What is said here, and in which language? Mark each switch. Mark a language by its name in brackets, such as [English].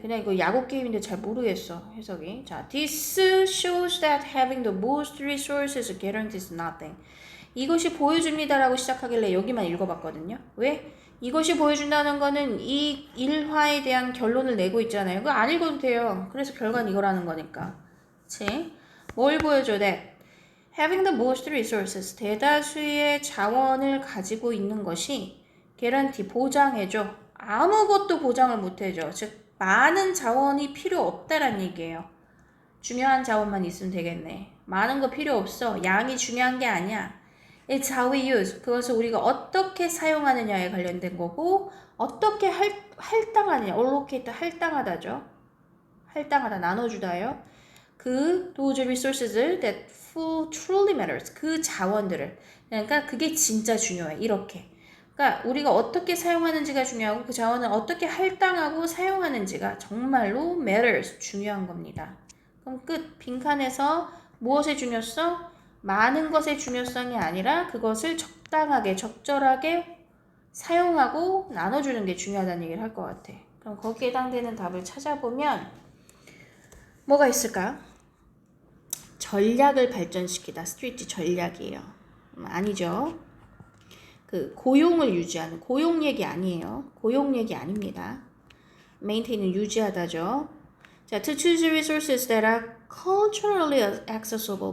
[Korean] 그냥 이거 야구 게임인데 잘 모르겠어, 해석이. [English] 자, this shows that having the most resources guarantees nothing. [Korean] 이것이 보여줍니다라고 시작하길래 여기만 읽어봤거든요. 왜? 이것이 보여준다는 거는 이 일화에 대한 결론을 내고 있잖아요. 그거 안 읽어도 돼요. 그래서 결과는 이거라는 거니까. 그치? 뭘 보여줘? [English] that having the most resources, [Korean] 대다수의 자원을 가지고 있는 것이 guarantee, 보장해줘. 아무것도 보장을 못해줘. 즉 많은 자원이 필요 없다란 얘기예요. 중요한 자원만 있으면 되겠네. 많은 거 필요 없어. 양이 중요한 게 아니야. [English] It's how we use. [Korean] 그것을 우리가 어떻게 사용하느냐에 관련된 거고, 어떻게 할당하느냐. allocate, 할당하다죠. 할당하다, 나눠주다요. [English] those resources that truly matters. [Korean] 그 자원들을. 그러니까 그게 진짜 중요해. 이렇게. 그러니까 우리가 어떻게 사용하는지가 중요하고 그 자원을 어떻게 할당하고 사용하는지가 정말로 matters, 중요한 겁니다. 그럼 끝. 빈칸에서 무엇의 중요성? 많은 것의 중요성이 아니라 그것을 적당하게, 적절하게 사용하고 나눠주는 게 중요하다는 얘기를 할 것 같아. 그럼 거기에 해당되는 답을 찾아보면 뭐가 있을까요? 전략을 발전시키다. 스트리트 전략이에요. 아니죠. 그 고용을 유지하는, 고용 얘기 아니에요. 고용 얘기 아닙니다. maintain은 유지하다죠. [English] 자, to choose resources that are culturally accessible.